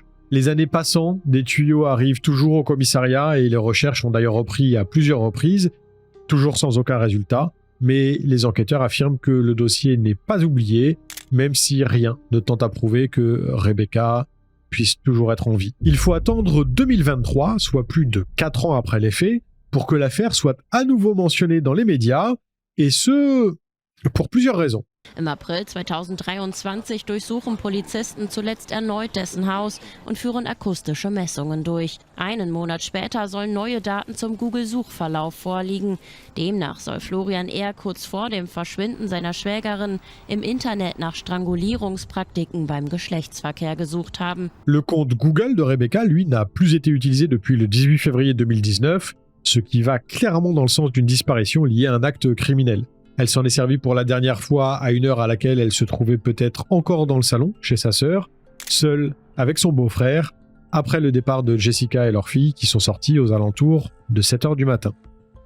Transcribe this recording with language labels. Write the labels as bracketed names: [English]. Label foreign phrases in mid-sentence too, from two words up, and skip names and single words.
[French] Les années passant, des tuyaux arrivent toujours au commissariat et les recherches ont d'ailleurs repris à plusieurs reprises, toujours sans aucun résultat, mais les enquêteurs affirment que le dossier n'est pas oublié, même si rien ne tente à prouver que Rebecca puisse toujours être en vie. Il faut attendre 2023, soit plus de 4 ans après les faits, pour que l'affaire soit à nouveau mentionnée dans les médias, et ce, pour plusieurs raisons. [German] Im April 2023 durchsuchen Polizisten zuletzt erneut dessen Haus und führen akustische Messungen durch. Einen Monat später sollen neue Daten zum Google-Suchverlauf vorliegen. Demnach soll Florian R. kurz vor dem Verschwinden seiner Schwägerin im Internet nach Strangulierungspraktiken beim Geschlechtsverkehr gesucht haben. [French] Le compte Google de Rebecca, lui, n'a plus été utilisé depuis le 18 février 2019, ce qui va clairement dans le sens d'une disparition liée à un acte criminel. Elle s'en est servie pour la dernière fois à une heure à laquelle elle se trouvait peut-être encore dans le salon, chez sa sœur, seule avec son beau-frère, après le départ de Jessica et leur fille qui sont sortis aux alentours de 7h du matin.